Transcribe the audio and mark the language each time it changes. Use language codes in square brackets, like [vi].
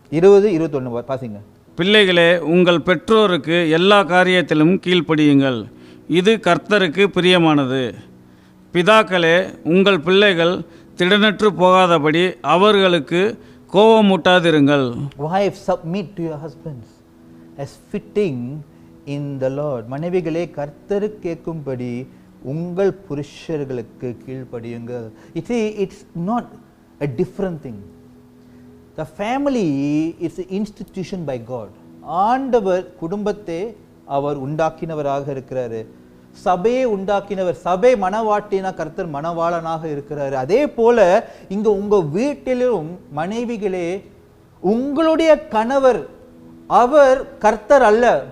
[ta] 20 21 வாசிங்க. பிள்ளைகளே, உங்கள் பெற்றோருக்கு எல்லா காரியத்திலும் கீழ்ப்படியுங்கள், இது கர்த்தருக்கு பிரியமானது. பிதாக்களே, உங்கள் பிள்ளைகள் திடனற்று போகாதபடி அவர்களுக்கு கோபமூட்டாதிருங்கள். [en] Wives, submit to your husbands as fitting in the Lord. [ta] மனைவிகளே, கர்த்தருக்கு கேட்கும்படி உங்கள் புருஷர்களுக்கு கீழ்ப்படியுங்கள். [en] It's not a different thing. The family is an institution by God. [ta] ஆண்டவர் குடும்பத்தை அவர் உண்டாக்கினவராக இருக்கிறாரு. சபையை உண்டாக்கினவர். சபை மணவாட்டினா கர்த்தர் மணவாளனாக இருக்கிறாரு. அதே போல இங்க உங்க வீட்டிலும் மனைவிகளே, உங்களுடைய கணவர் அவர் கர்த்தர் அல்ல.